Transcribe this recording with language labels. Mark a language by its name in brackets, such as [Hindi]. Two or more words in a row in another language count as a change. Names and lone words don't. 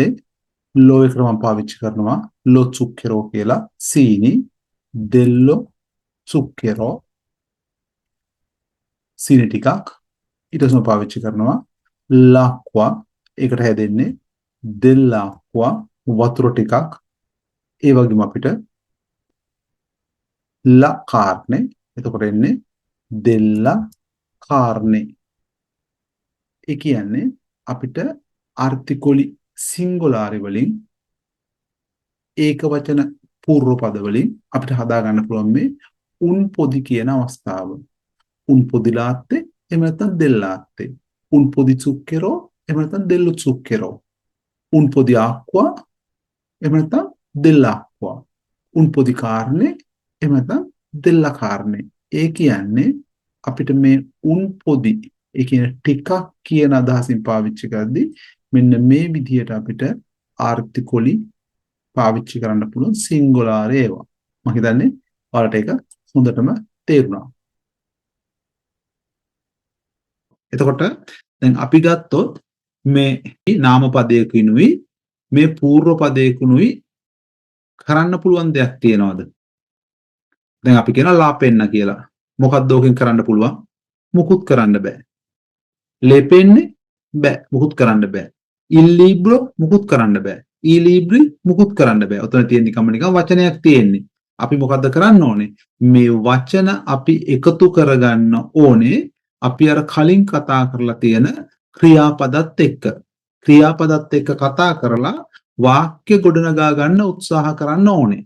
[Sinhala] ලෝ එකට මම පාවිච්චි කරනවා [Italian] lo zucchero [Sinhala] කියලා සීනි [Italian] dello zucchero [Sinhala] සීනි ටිකක්. ඊට පස්සේ පාවිච්චි කරනවා l'acqua. ඒකට හැදෙන්නේ dell'acqua වතුර ටිකක්. ඒ වගේම අපිට la carne. එතකොට එන්නේ [Italian] della carne. [Sinhala] ඒ කියන්නේ අපිට [Italian] articoli singolari [Sinhala] වලින් ඒක වචන පූර්ව පද වලින් අපිට හදා ගන්න පුළුවන් මේ [Italian] un po' di [Sinhala] කියන අවස්ථාව. [Italian] un po' di latte [Sinhala] එහෙම නැත්නම් දෙල්ලාත්තේ. [Italian] un po' di zucchero [Sinhala] එහෙම නැත්නම් [Italian] dello zucchero. un po' di acqua [Sinhala] එහෙම නැත්නම් [Italian] dell'acqua. un po' di carne [Sinhala] එහෙම නැත්නම් [Italian] della carne. [Sinhala] ඒ කියන්නේ අපිට මේ [Italian] un podi [Sinhala] ඒ කියන්නේ ටිකක් කියන අදහසින් පාවිච්චි කරද්දී මෙන්න මේ විදිහට අපිට ආර්ටිකලි පාවිච්චි කරන්න පුළුවන් සිංගුලාර් ඒවා. මම හිතන්නේ ඔයාලට ඒක හොඳටම තේරුණා. එතකොට දැන් අපි ගත්තොත් මේ නාම පදයකිනුයි මේ පූර්ව පදයකිනුයි කරන්න පුළුවන් දෙයක් තියනවාද? දැන් අපි කියනවා [Italian] la penna [Sinhala] කියලා. මොකක්ද ඕකෙන් කරන්න පුළුවන්? මුකුත් කරන්න බෑ. ලෙපෙන්නේ බෑ. මුකුත් කරන්න බෑ. [Italian] il libro [Sinhala] මුකුත් කරන්න බෑ. [Italian] E libri [Sinhala] මුකුත් කරන්න බෑ. ඔතන තියෙන නිකම්ම නිකන් වචනයක් තියෙන්නේ. අපි මොකද්ද කරන්න ඕනේ? මේ වචන අපි එකතු කරගන්න ඕනේ. අපි අර කලින් කතා කරලා තියෙන ක්‍රියාපදත් එක්ක. ක්‍රියාපදත් එක්ක කතා කරලා වාක්‍ය ගොඩනගා ගන්න උත්සාහ කරන්න ඕනේ.